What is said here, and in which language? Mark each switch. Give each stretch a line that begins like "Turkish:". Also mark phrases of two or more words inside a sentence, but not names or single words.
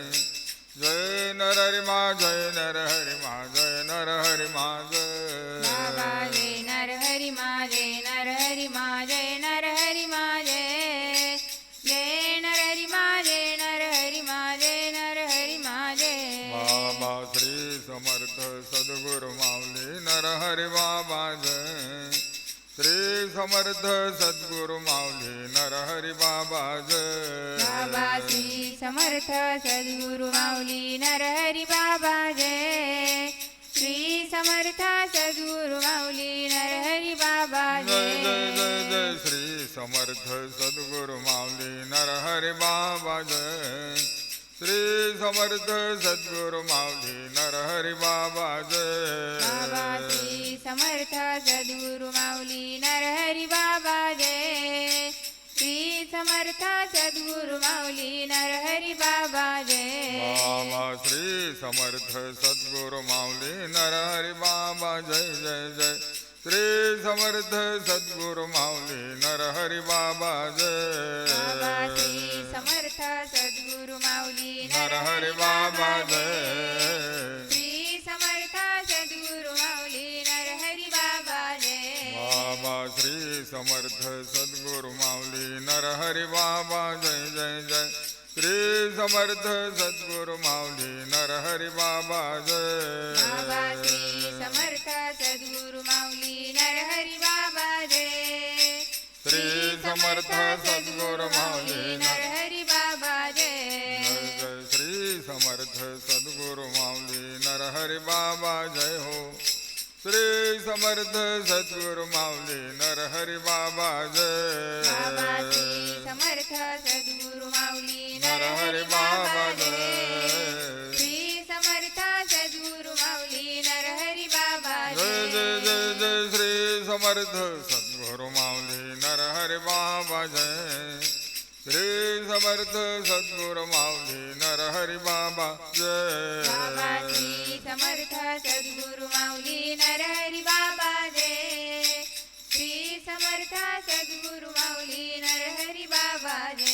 Marathi: जय नर हरि मा जय नर हरि मा जय नर हरि मा बाबा जय। जय नर हरि मा जय नर हरि मा जय नर हरि मा जय। जय नर हरि मा जय नर हरि मा जय नर हरि मा जय। बाबा श्री समर्थ सद्गुरु माऊली नर हरि बाबा जय। श्री समर्थ सद्गुरु माऊली नर हरि बाबा बाबा जय। श्री समर्थ सद्गुरु माऊली नर हरि बाबा जय। श्री समर्थ सद्गुरु माऊली नर हरि बाबा जय जय जय जय। जय श्री समर्थ सद्गुरु माऊली नर हरि बाबा जय। श्री समर्थ सद्गुरु माऊली नर हरि बाबा बाबा जय। श्री समर्थ सद्गुरु माऊली नर हरि बाबा जय। श्री समर्थ सद्गुरु माऊली नर हरि बाबा जय। बाबा श्री समर्थ सद्गुरु माऊली नर हरि बाबा जय जय जय। श्री समर्थ सद्गुरु माऊली नर हरि बाबा बाबा श्री जय। समर्थ सद्गुरु माऊली नर हरि बाबा जय। श्री समर्थ सद्गुरु माऊली नर हरि बाबा जय। बाबा श्री समर्थ सद्गुरु माऊली नर हरि बाबा जय जय जय। श्री समर्थ सद्गुरु माऊली नर हरि बाबा बाबा श्री जय। समर्थ सद्गुरु माऊली नर हरि बाबा जय। श्री समर्थ सद्गुरु माऊली नर हरि बाबा जय। जय जय श्री समर्थ सद्गुरु माऊली नर हरि बाबा जय हो। श्री समर्थ सद्गुरु माऊली नर हरि बाबा बाबा श्री जय। समर्थ सद्गुरु माऊली नर हरि नरहरी बाबा जय श्री समर्थ सद्गुरु माऊली नरहरी बाबा जय जय जय जय श्री समर्थ सद्गुरु माऊली नरहरी बाबा जय श्री समर्थ सद्गुरु माऊली नरहरी बाबा जय बाबा श्री समर्थ सद्गुरु माऊली नरहरी बाबा जय श्री समर्थ सद्गुरु माऊली नरहरी बाबा जय